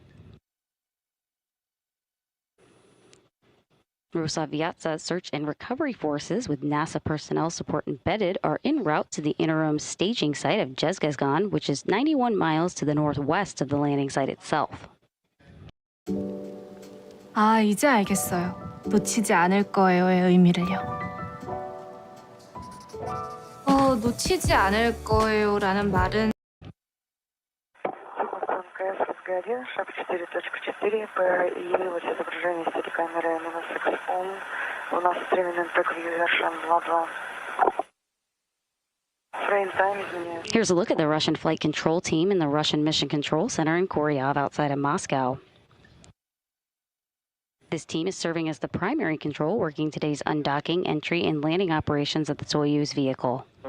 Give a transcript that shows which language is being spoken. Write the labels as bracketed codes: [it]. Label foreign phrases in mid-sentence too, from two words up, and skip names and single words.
[en] Rosaviatsa search and recovery forces with NASA personnel support embedded are en route to the interim staging site of Zhezgezgan, which is 91 miles to the northwest of the landing site itself. [ko] 아, 이제 알겠어요. 놓치지 않을 거예요의 의미를요. 놓치지 않을 거예요라는 말은 [ru] СБ1, шаг 4.4, появилось изображение сети камеры -X. У нас временный превью вершин 2.2. [en] Here's a look at the Russian flight control team in the Russian Mission Control Center in Koryov outside of Moscow. This team is serving as the primary control, working today's undocking, entry, and landing operations of the Soyuz vehicle.